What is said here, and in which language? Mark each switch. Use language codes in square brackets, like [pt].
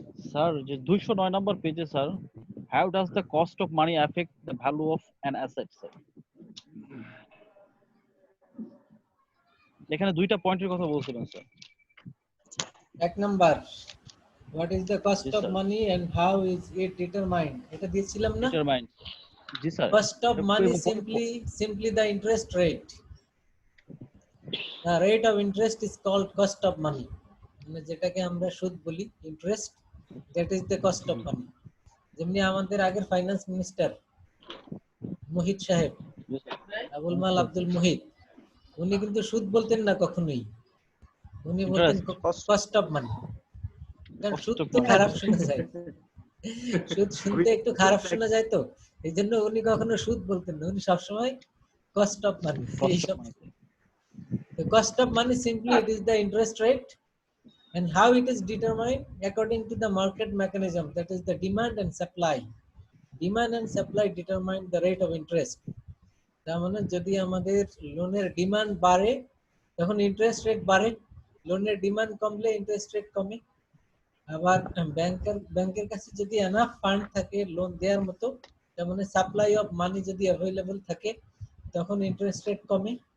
[bn] Sir যে 209 number পেজে sir, [en] How does the cost of money affect the value of an asset sir. [bn] এখানে দুইটা পয়েন্টের কথা বলছিলেন স্যার। [en] এক number, what is the cost [bn] G [en] of [bn] sir. [en] money and how is it determined, [bn] এটা দিয়েছিলাম না? Determined. G sir. [en] Cost of money simply the interest rate. The rate of interest is called cost of money. [bn] মানে যেটাকে আমরা সুদ বলি, [en] Interest, that is the cost of money. [bn] যেমনি আমাদের আগের ফাইন্যান্স মিনিস্টার মোহিত সাহেব, জি স্যার। আবুল মাল আব্দুল মোহিত, উনি কিন্তু সুদ বলতেন না কখনোই, উনি বলতেন কস্ট অফ মানি। কারণ সুদ তো খারাপ শোনা যায়, সুদ শুনতে একটু খারাপ শোনা যায়, তো এই জন্য উনি কখনো সুদ বলতেন না, উনি সবসময় cost of money. [en] The cost of money simply it is the interest rate, and how it is determined according to the market mechanism, that is the demand and supply. Demand and supply determine the rate of interest. [bn] তার মানে যদি আমাদের লোনের demand বাড়ে তখন interest rate বাড়ে, লোনের demand কমলে ইন্টারেস্ট রেট কমে। আবার ব্যাংকের কাছে যদি এনাফ ফান্ড থাকে লোন দেওয়ার মতো, তার মানে সাপ্লাই অফ মানি যদি অ্যাভেলেবল থাকে তখন ইন্টারেস্ট রেট কমে।